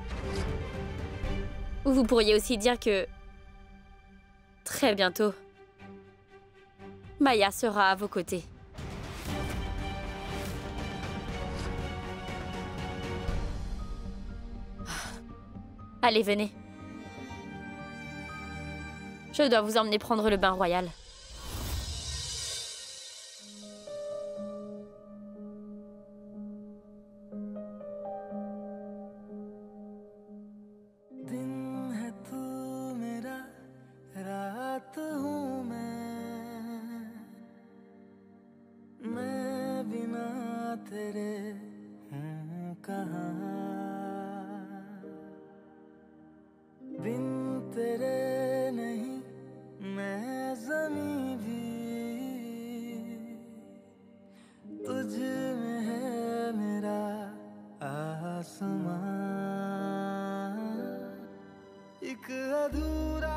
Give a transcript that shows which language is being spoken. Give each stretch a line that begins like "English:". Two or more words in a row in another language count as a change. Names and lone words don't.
French: Ou vous pourriez aussi dire que... très bientôt, Maya sera à vos côtés. Allez, venez. Je dois vous emmener prendre le bain royal.
Hindi: दिन है तू मेरा रात हूँ मैं बिना तेरे हूँ कहाँ बिन तेरे नहीं मैं ज़मीं भी तुझ में है मेरा आसमां एक अधूरा